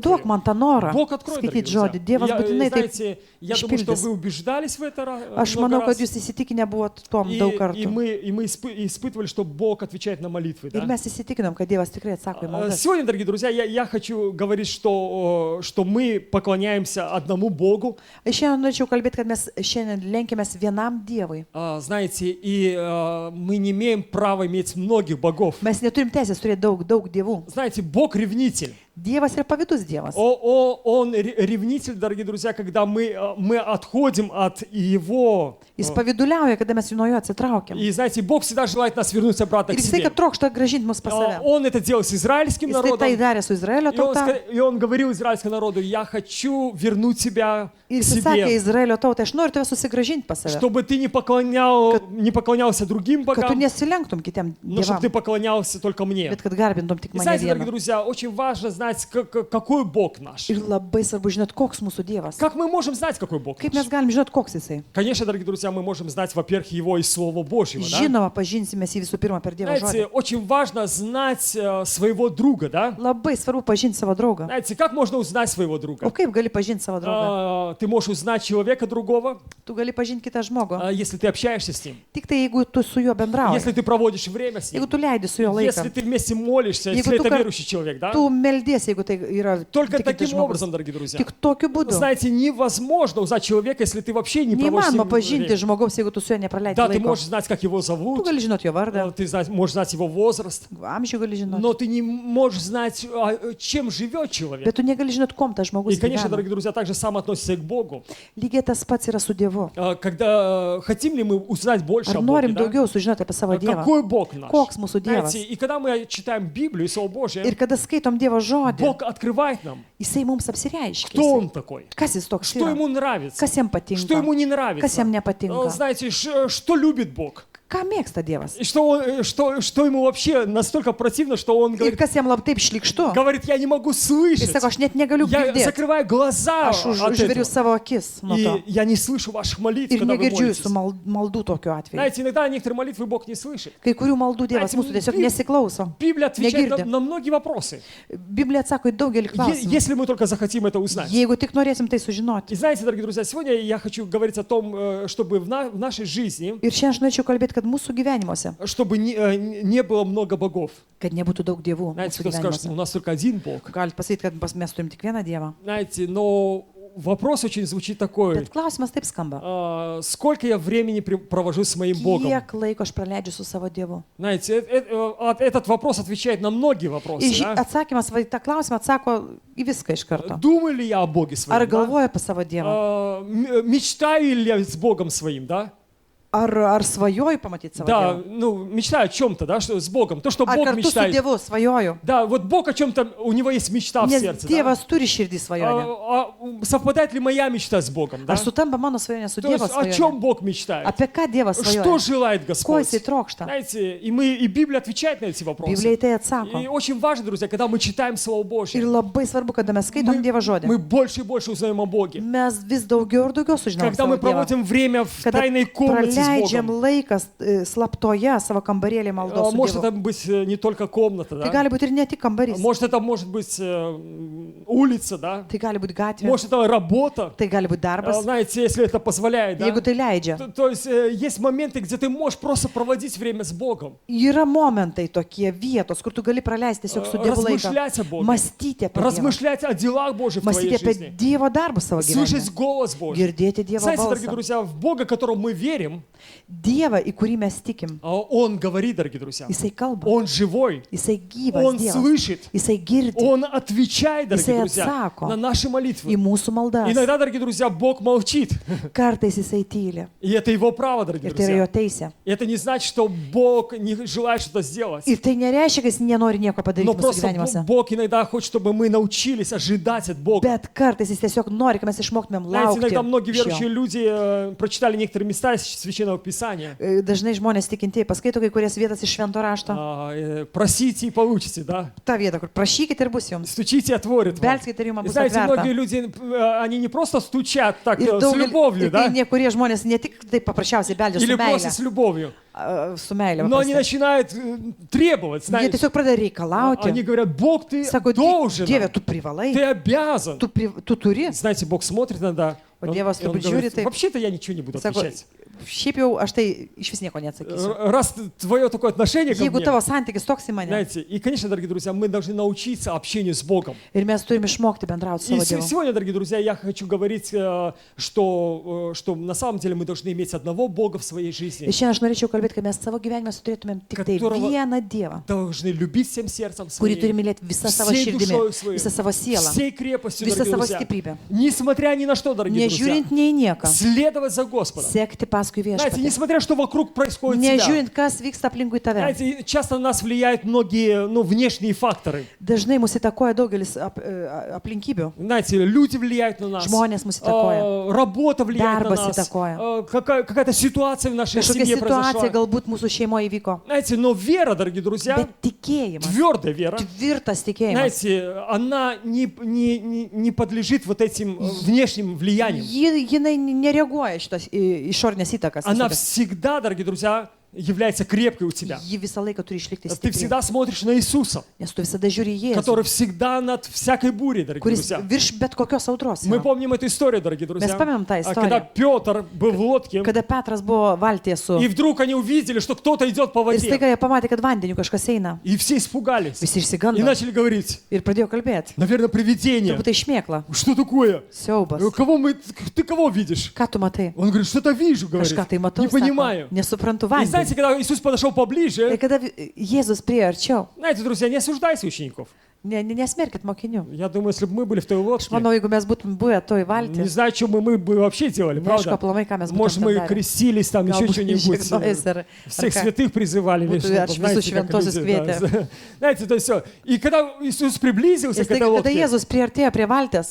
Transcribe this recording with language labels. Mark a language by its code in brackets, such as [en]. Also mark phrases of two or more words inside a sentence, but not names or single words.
[lt] duok [ru] Твое. [lt] man tą norą, [ru] Бог откроет, дорогие [lt] skaityti žodį. [ru] друзья. [lt] Dievas būtinai taip. [ru] Знаете, я думаю, что [lt] išpildys. [ru] вы убеждались в это [lt] Aš [ru] много [lt] manau, kad [ru] раз. [lt] jūs įsitikinę buvot tom daug [ru] И [lt] kartų. [ru] мы испытывали, что Бог отвечает на молитвы. [lt] Ir [ru] Да? [lt] mes įsitikinom, kad Dievas tikrai atsako į maldas. [ru] Сегодня, дорогие друзья, я хочу говорить, что мы поклоняемся одному Богу. [lt] Šiandien norėčiau kalbėti, kad mes šiandien lenkėmės vienam Dievui. [ru] Знаете, и мы не имеем права иметь многих богов. [lt] Mes neturim teisės turėti daug dievų. [ru] Знаете, Бог ревнитель. [lt] Dievas yra pavydus Dievas. [ru] Он ревнитель, дорогие друзья, когда мы отходим от Его. [lt] Jis pavyduliauja, kada mes nuo jo atsitraukiam. [ru] И знаете, Бог всегда желает нас вернуть обратно [lt] Ir [ru] к [lt] jisai, [ru] себе. [lt] kad trokšta gražinti mus pas save. [ru] Он это делал с израильским [lt] Jis tai [ru] народом. [lt] darė su Izraelio tauta. [ru] И он говорил израильскому народу: я хочу вернуть тебя [lt] Ir [ru] к [lt] jis sakė [ru] себе, [lt] Izraelio tautai, aš noriu tave susigražinti pas save. [ru] чтобы ты не поклонялся другим [lt] Kad tu [ru] богам, [lt] nesilenktum kitiem [ru] но чтобы ты [lt] dievams, [ru] поклонялся только мне. [lt] bet kad garbintum tik [ru] И [lt] mane [ru] знаете, дорогие [lt] vieną. [ru] друзья, очень важно знать, какой Бог наш. [lt] Ir labai svarbu žinot, koks mūsų Dievas. [ru] Как мы можем знать, какой Бог [lt] Kaip [ru] наш? [lt] mes galim žinot, koks jisai. [ru] Конечно, дорогие друзья, мы можем знать, во-первых, Его из Слова Божьего. Да? [lt] Žinoma, pažinsime jį visų pirma per Dievo [ru] Знаете, [lt] žodį. [ru] очень важно знать своего друга, да? [lt] Labai svarbu pažinti savo draugą. [ru] Знаете, как можно узнать своего [lt] O [ru] друга? [lt] kaip gali pažinti savo draugą? [ru] Ты можешь узнать человека другого, [lt] Tu gali pažinti kitą žmogų. [ru] если ты общаешься с ним, [lt] Tik tai jeigu tu su juo bendrauji. [ru] если ты проводишь время с [lt] Jeigu [ru] ним, [lt] tu leidi su juo [ru] если [lt] laiką. [ru] ты вместе молишься, [lt] Jeigu [ru] если [lt] tu [ru] это [lt] kar- [ru] верующий человек, да? [lt] Tu meldies, jeigu tai yra [ru] Только [lt] tikintis [ru] таким [lt] žmogus. [ru] образом, дорогие друзья. [lt] Tik tokiu būdu. [ru] Знаете, невозможно узнать человека, если ты вообще не проводишь с [lt] Neįmanoma [ru] ним [lt] pažinti [ru] время. [lt] žmogaus, jeigu tu su juo nepraleidi [ru] Да, ты [lt] laiko. [ru] можешь знать, как его [lt] Tu [ru] зовут, [lt] gali žinoti jo vardą, [ru] ты можешь знать его возраст, [lt] amžių gali žinoti. [ru] но ты не можешь знать, чем живет человек. [lt] Bet tu negali žinoti, kom tas [ru] И, [lt] žmogus [ru] конечно, [lt] gyvena. [ru] дорогие друзья, также сам относится и к Богу. [lt] Lygiai tas pats yra su Dievu. [ru] Когда хотим ли мы узнать больше [lt] Ar [ru] о Боге, [lt] norim [ru] да? [lt] daugiau sužinoti apie savo Dievą? [ru] Какой Бог наш? [lt] Koks mūsų Dievas? [ru] Знаете, и когда мы читаем Библию и Слово Божье, [lt] Ir kada skaitom Dievo žodį, [ru] Бог открывает нам, [lt] jisai mums apsireiškia. [ru] кто Он такой, [lt] Kas jis toks [ru] что [lt] yra? [ru] ему нравится, [lt] Kas jam [ru] что [lt] patinka? [ru] ему не [lt] Kas [ru] нравится. [lt] jam nepatinka? [ru] Знаете, что любит Бог. [lt] Ką mėgsta Dievas? [ru] И что ему вообще настолько противно, что он [lt] Ir [ru] говорит, [lt] kas jam labai taip šlikštu? [ru] я не могу [lt] Jis [ru] слышать. [lt] sako, aš net negaliu [ru] Я [lt] girdėti. [ru] закрываю глаза [lt] Aš [ru] от [lt] užveriu [ru] этого. [lt] savo akis nuo to. [ru] И я не слышу ваших молитв, [lt] Ir [ru] когда вы [lt] negirdžiu [ru] молитесь. [lt] jūsų maldų tokiu atveju. [ru] Знаете, иногда некоторые молитвы Бог не слышит. [lt] Kai kurių maldų Dievas [ru] Знаете, [lt] mūsų tiesiog Bib- nesiklauso. [ru] Библия отвечает [lt] Negirdi. [ru] на многие вопросы, [lt] Biblija atsako į daugelį klausimų. [ru] если мы только захотим это узнать. [lt] Jeigu tik norėsim tai [ru] И [lt] sužinoti. [ru] знаете, дорогие друзья, сегодня я хочу говорить о том, чтобы в нашей жизни, [lt] Ir šiandien aš norėčiau kalbėti, kad mūsų gyvenimuose, [ru] чтобы не было много богов. [lt] kad nebūtų daug dievų [ru] Знаете, [lt] mūsų [ru] кто скажет, [lt] gyvenimuose. [ru] у нас только один Бог. [lt] Galit pasakyti, kad mes turim tik vieną Dievą. [ru] Знаете, но вопрос очень звучит такой. [lt] Bet klausimas taip skamba. [ru] Сколько я времени провожу с моим Богом? [lt] Kiek laiko aš praleidžiu su savo Dievu? [ru] Знаете, этот вопрос отвечает на многие вопросы. [lt] Ir [ru] Да? [lt] atsakymas va į tą klausimą atsako į viską iš karto. [ru] Думаю ли я о Боге [lt] Ar [ru] своем? Да? [lt] galvoju apie savo Dievą? [ru] Мечтаю ли я с Богом своим, да? [lt] Ar svajoju pamatyti savo [ru] Да, [lt] Dievą? [ru] ну, мечтаю о чем-то, да, что с Богом. То, что [lt] Ar [ru] Бог [lt] kartu su [ru] мечтает. [lt] Dievu svajoju? [ru] Да, вот Бог о чем-то, у него есть мечта в [lt] Nes [ru] сердце. Да? [lt] Dievas turi širdį svajonę. [ru] Совпадает ли моя мечта с Богом? Да? [lt] Ar sutampa mano svajonė su [ru] То [lt] Dievo [ru] есть о чем [lt] svajone? [ru] Бог мечтает? [lt] Apie ką Dievas [ru] Что [lt] svajoja? [ru] желает [lt] Ko [ru] Господь? [lt] jisai trokšta? [ru] Знаете, и Библия отвечает на эти вопросы. [lt] Biblija į tai [ru] И [lt] atsako. [ru] очень важно, друзья, когда мы читаем Слово [lt] Ir [ru] Божье, [lt] labai svarbu, kada mes skaitom Dievo žodį. [ru] мы больше и больше узнаем о Боге. [lt] Mes vis daugiau ir daugiau sužinom [ru] Когда [lt] savo [ru] мы [lt] Dievą. [ru] проводим время в [lt] Kada [ru] тайной комнате с [lt] praleidžiam [ru] Богом. [lt] laiką slaptoje savo kambarėlį maldos su [ru] Может [lt] Dievu. [ru] это быть не только комната, [lt] Tai [ru] да? [lt] gali būti ir ne tik kambarys. [ru] Может это может быть улица, да? [lt] Tai gali būti gatvė. [ru] Может это работа. [lt] Tai gali būti darbas. [ru] Знаете, если это позволяет, да? [lt] Jeigu tai leidžia. [ru] То есть есть моменты, где ты можешь просто проводить время с Богом. [lt] Yra momentai tokie vietos, kur tu gali praleisti tiesiog su Dievu laiką. [ru] Размышлять о Боге. [lt] Mąstyti apie Dievą. [ru] Размышлять о делах Божьих в твоей [lt] Mąstyti apie [ru] жизни. [lt] Dievo darbus savo [ru] Слышать [lt] gyvenime. [ru] голос Божий. [lt] Girdėti Dievo [ru] Знаете, дорогие [lt] balsą. [ru] друзья, в Бога, которому мы верим, [lt] Dievą, į kurį mes tikim. [ru] Он говорит, дорогие друзья. [lt] Jisai kalba. [ru] Он живой. [lt] Jisai gyvas [ru] Он [lt] Dievas. [ru] слышит. [lt] Jisai girdi [ru] Он отвечает, дорогие [lt] Jisai [ru] друзья, [lt] atsako [ru] на наши [lt] į [ru] молитвы. [lt] mūsų maldas. [ru] Иногда, дорогие друзья, Бог молчит. [lt] Kartais jisai tyli. [ru] И это его право, дорогие [lt] Ir tai yra jo [ru] друзья. [lt] teisė. [ru] И это не значит, что Бог не желает что-то сделать. [lt] Ir tai nereiškia, kad jis nenori nieko padaryti [ru] Но [lt] mūsų [ru] просто [lt] gyvenimuose. [ru] Бог иногда хочет, чтобы мы научились ожидать от Бога. [lt] Bet kartais jis tiesiog nori, kad mes išmoktumėm [ru] Знаете, иногда многие [lt] laukti iš [ru] верующие [lt] jo. [ru] люди прочитали некоторые места из Священного Священного Писания. [lt] Dažnai žmonės tikintieji paskaito kai kurias vietas iš švento rašto. [ru] Просите и получите, да? [lt] Ta vieta, kur prašykite ir bus jums. [ru] Стучите и отворит вам. [lt] Belskite ir jums [ru] И [lt] bus [ru] знаете, [lt] atverta. [ru] многие люди, они не просто стучат так [lt] Ir [ru] с любовью, да? [lt] Kurie žmonės ne tik taip paprasčiausiai beldžia [ru] Или [lt] su [ru] просто [lt] meile, [ru] с любовью. [lt] su meile. [ru] Но они [lt] paprastai. [ru] начинают требовать, [lt] Jie [ru] знаете. [lt] tiesiog pradeda reikalauti. [ru] Они говорят, Бог, ты [lt] Sako, [ru] должен, [lt] Dieve, tu privalai, [ru] ты обязан. [lt] tu turi. [ru] Знаете, Бог смотрит иногда, [lt] O [ru] он- [lt] Dievas [ru] и он [lt] turbūt [ru] говорит, [lt] žiūri taip. [ru] вообще-то я ничего не буду [lt] Sako, [ru] отвечать. [lt] šiaip jau aš tai iš vis nieko neatsakysiu. [ru] Раз твое такое отношение ко [lt] Jeigu [ru] мне, [lt] tavo santykis toks į mane. [ru] знаете, и, конечно, дорогие друзья, мы должны научиться общению с Богом. [lt] Ir mes turime išmokti bendrauti su [ru] И [lt] savo Dievu. [ru] сегодня, дорогие друзья, я хочу говорить, что на самом деле мы должны иметь одного Бога в своей [lt] Ir [ru] жизни. [lt] šiandien aš norėčiau kalbėti, kad mes savo gyvenime turėtumėm tik tai [ru] Которого- [lt] vieną Dievą, [ru] Должны любить всем сердцем [lt] kurį [ru] своим, [lt] turime mylėti visą savo [ru] всей [lt] širdimi, [ru] душой своей, [lt] visą savo sielą, [ru] всей крепостью, [lt] visą [ru] дорогие [lt] savo [ru] друзья. [lt] stiprybę. [ru] Несмотря ни на что, дорогие друзья, [lt] Nežiūrint nei nieką, [ru] следовать за Господом. [lt] sekti paskui [ru] Знаете, [lt] viešpatį. [ru] несмотря что вокруг происходит тебя. [lt] Nežiūrint, kas vyksta aplinkui tave. [ru] Знаете, часто на нас влияют многие, внешние факторы. [lt] Dažnai mus įtakoja daugelis aplinkybių. [ru] Знаете, люди влияют на нас. [lt] Žmonės mus įtakoja. [ru] Работа влияет на [lt] Darbas [ru] нас. [lt] įtakoja. [ru] Какая-то ситуация в нашей [lt] Kažkokia [ru] семье [lt] situacija [ru] произошла. [lt] galbūt mūsų šeimoje įvyko. [ru] Знаете, но вера, дорогие друзья, [lt] Bet tikėjimas, [ru] твердая вера, [lt] tvirtas tikėjimas, [ru] знаете, она не подлежит вот этим внешним влияниям. [lt] jinai nereaguoja šitas išorinės įtakas. [ru] Она [lt] visokias. [ru] всегда, дорогие друзья, является крепкой у тебя. [lt] Ji visą laiką turi išlikti [ru] Ты [lt] stipri. [ru] всегда смотришь на Иисуса, [lt] Nes tu visada žiūri į Jėzų, [ru] который всегда над всякой бурей, дорогие [lt] kuris [ru] друзья. [lt] virš bet kokios audros. [ru] Мы [lt] yra. [ru] помним эту историю, дорогие друзья. [lt] памятаем tą [ru] Когда [lt] istoriją. [ru] Петр был в лодке, [lt] Kada Petras buvo valtyje su... [ru] и вдруг они увидели, что кто-то идет по [lt] Ir [ru] воде. [lt] staiga jie pamatė, kad vandeniu kažkas eina. [ru] И все испугались. [lt] Visi [ru] И [lt] išsigando [ru] начали говорить, [lt] ir pradėjo kalbėti. [ru] наверное, привидение. [lt] Turbūt tai šmėkla, [ru] Что такое? [lt] siaubas. [ru] Ты кого видишь? [lt] Ką tu matai? [ru] Он говорит, что-то вижу, говорит. [lt] Kažką tai matau, [ru] Не понимаю. [lt] sako, nesuprantu [ru] И [lt] vandenį. [ru] знаете, когда Иисус подошел поближе, [lt] Ir kada Jėzus priejo arčiau, [ru] знаете, друзья, не осуждайте учеников. [lt] nesmerkit mokinių. [ru] Я думаю, если бы мы были в той лодке, [lt] Manau, jeigu mes būtum buvę toj [ru] не [lt] valty, [ru] знаю, что мы бы вообще делали, [lt] neaišku, [ru] правда? [lt] aplamai, ką mes [ru] Может, мы [lt] būtume darę. [ru] крестились, там еще [lt] Galbūt [ru] что-нибудь. [lt] žiegnojęs ar [ru] Всех [lt] ką. [ru] святых призывали. Вот, знаете, аж знаете, [lt] visus [ru] как [lt] šventuosius [ru] люди, да. [lt] kvietė. [ru] Знаете, то есть все. И когда Иисус приблизился [lt] Ir [ru] к этой [lt] staiga, kada [ru] лодке, [lt] Jėzus priartėjo prie valties,